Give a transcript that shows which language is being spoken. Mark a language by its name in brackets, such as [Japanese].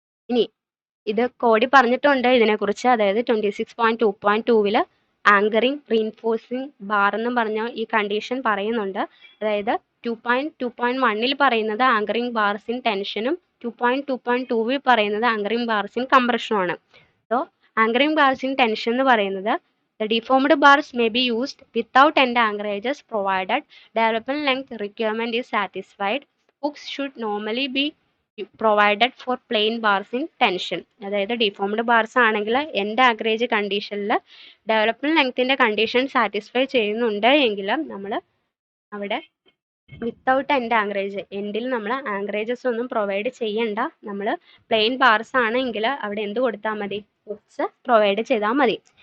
[Malayalam] ഇനി ഇത് കോഡി പറഞ്ഞിട്ടുണ്ട് ഇതിനെക്കുറിച്ച്, അതായത് 26.2.2 ആങ്കറിംഗ് റീൻഫോഴ്സിംഗ് ബാർ എന്നും പറഞ്ഞ ഈ കണ്ടീഷൻ പറയുന്നുണ്ട്. അതായത് 2.2.1 പറയുന്നത് ആങ്കറിംഗ് ബാർസ് ഇൻ ടെൻഷനും 2.2.2 പറയുന്നത് anchoring bars in കംപ്രഷനുമാണ്. [English] so anchoring bars in tension [Malayalam] എന്ന് പറയുന്നത് [English] the deformed bars may be used without end anchorages provided development length requirement is satisfied. Hooks should normally be provided for plain bars in tension. [Malayalam] അതായത് deformed bars ആണെങ്കിൽ end anchorage കണ്ടീഷനിൽ development ലെങ്ത്തിന്റെ condition satisfy ചെയ്യുന്നുണ്ട് എങ്കിൽ നമ്മൾ അവിടെ without end anchorage, എൻഡിൽ നമ്മൾ ആങ്കറേജസ് ഒന്നും പ്രൊവൈഡ് ചെയ്യണ്ട, നമ്മൾ പ്ലെയിൻ ബാർസ് ആണെങ്കിൽ അവിടെ എന്ത് കൊടുത്താൽ മതി, ഹുക്സ് പ്രൊവൈഡ് ചെയ്താൽ മതി.